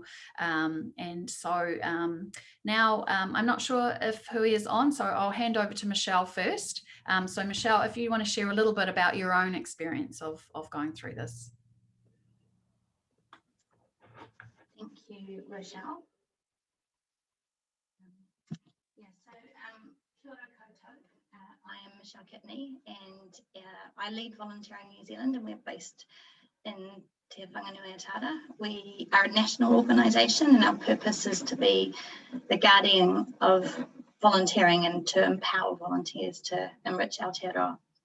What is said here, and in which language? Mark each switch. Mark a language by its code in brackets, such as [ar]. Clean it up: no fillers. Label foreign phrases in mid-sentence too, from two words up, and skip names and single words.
[en] And so now I'm not sure if Huia is on, so I'll hand over to Michelle first. So Michelle, if you want to share a little bit about your own experience of going through this. Thank you, Rochelle. [mi] Kia ora koutou. [en] I am Michelle Kitney, and I lead Volunteering New Zealand, and we're based in Te Whanganui-a-Tara. We are a national organisation, and our purpose is to be the guardian of volunteering and to empower volunteers to enrich Aotearoa.